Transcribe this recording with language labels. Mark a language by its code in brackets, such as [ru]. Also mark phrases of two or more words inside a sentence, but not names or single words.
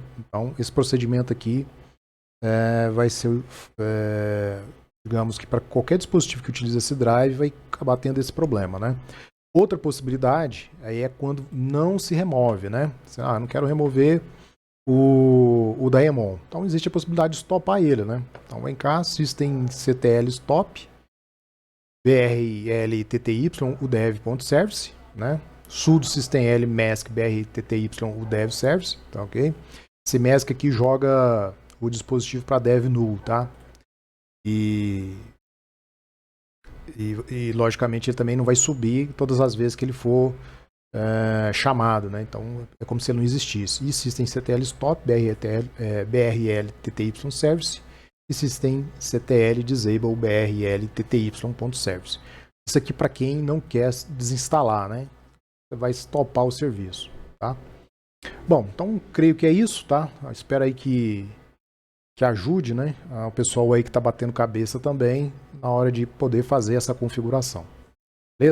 [pt] Então esse procedimento aqui vai ser, digamos que para qualquer dispositivo que utilize esse drive vai acabar tendo esse problema, né? Outra possibilidade aí é quando não se remove, né? Não quero remover o Daemon. Então existe a possibilidade de stopar ele, né? Então vem cá, [en] systemctl stop, brltty udev.service, né? sudo systeml mask brtty udev.service, [pt] tá ok? Esse mask aqui joga o dispositivo para dev null, tá? E logicamente ele também não vai subir todas as vezes que ele for chamado, né? Então é como se ele não existisse. E [en] systemctl stop brltty service [pt] e [en] systemctl disable brltty.service. [pt] Isso aqui para quem não quer desinstalar, né? Você vai stopar o serviço, tá? Bom, então creio que é isso, tá? Espero aí que ajude, né? O pessoal aí que está batendo cabeça também na hora de poder fazer essa configuração.